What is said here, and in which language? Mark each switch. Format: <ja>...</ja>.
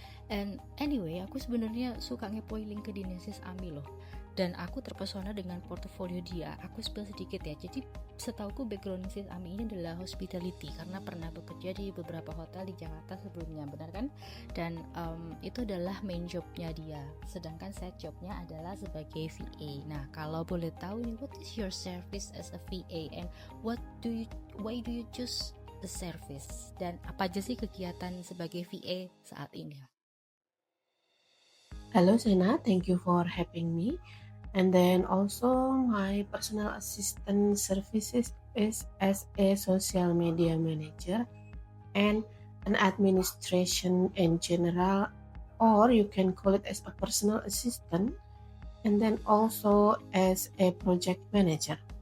<en>And anyway,</en> <id>aku sebenarnya suka ngepoin LinkedIn Sis Ami loh, dan aku terpesona dengan portofolio dia. Aku spill sedikit ya. Jadi setauku background Sis Ami ini adalah hospitality karena pernah bekerja di beberapa hotel di Jakarta sebelumnya, benar kan? Dan itu adalah main jobnya dia. Sedangkan side jobnya adalah sebagai VA. Nah, kalau boleh tahu nih,</id> <en>what is your service as a VA and why do you choose the service?</en> <id>Dan apa aja sih kegiatan sebagai VA saat ini?</id> <en>Hello Sena, thank you for having me. And then also my personal assistant services is as a social media manager and an administration in general, or you can call it as a personal assistant, and then also as a project manager.</en>